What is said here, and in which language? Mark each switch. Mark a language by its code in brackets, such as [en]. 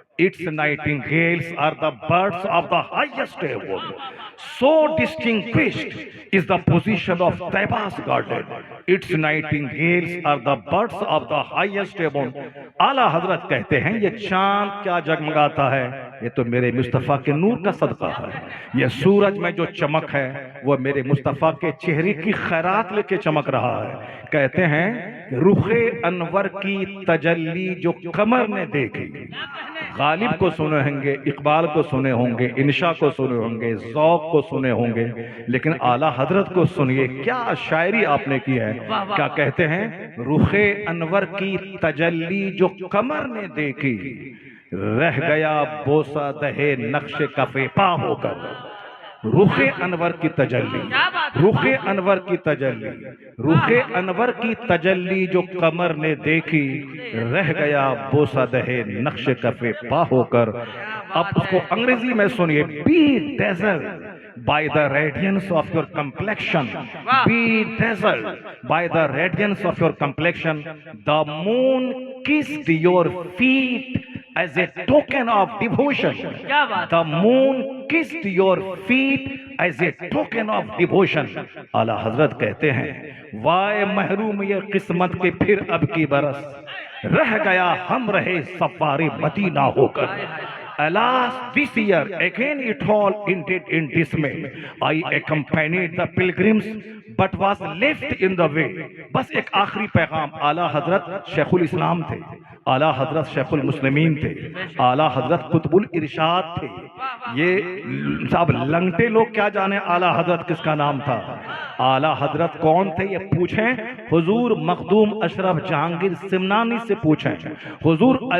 [en] Its nightingales are the birds of the highest heaven. So distinguished is the position of Taiba's garden. Its nightingales are the birds of the highest heaven. [ur] اعلیٰ حضرت کہتے ہیں یہ چاند کیا جگمگاتا ہے، یہ تو میرے مصطفیٰ کے نور کا صدقہ ہے۔ یہ سورج میں جو چمک ہے وہ میرے مصطفیٰ کے چہرے کی خیرات لے کے چمک رہا ہے۔ کہتے ہیں رخ انور کی تجلی جو قمر نے دیکھی، غالب کو سنے ہوں گے، اقبال کو سنے ہوں گے، انشا کو سنے ہوں گے، ذوق کو سنے ہوں گے، لیکن اعلیٰ حضرت کو سنیے کیا شاعری آپ نے کی ہے۔ کیا کہتے ہیں رخ انور کی تجلی جو قمر نے دیکھی، رہ گیا بوسہ دہے نقش کف پا ہو کر۔ رخ انور کی تجلی، رخ انور کی تجلی، رخ انور کی تجلی جو قمر نے دیکھی، رہ گیا بوسہ دہے نقش کف پا ہو کر۔ اب اس کو انگریزی میں سنیے۔ [en] Be dazzled by the radiance of your complexion. Be dazzled by the radiance of your complexion. The moon kissed your feet as a token of devotion. The moon kissed your feet as a token of devotion. [ur] اعلیٰ حضرت کہتے ہیں وائے محروم یہ قسمت کے پھر اب کی برس، رہ گیا ہم رہے سفار مدینہ ہو کر۔ [en] Alas, this year again it all ended in dismay. I accompanied the pilgrims but was left in the way. [ur] بس ایک آخری پیغام۔ اعلیٰ حضرت شیخ الاسلام تھے، اعلیٰ حضرت شیخ المسلمین تھے، اعلیٰ حضرت قطب الارشاد تھے۔ یہ صاحب لنگٹے لوگ کیا جانے اعلیٰ حضرت کس کا نام تھا، اعلیٰ حضرت کون تھے یہ پوچھیں حضور مخدوم اشرف جہانگیر سمنانی سے پوچھیں، حضور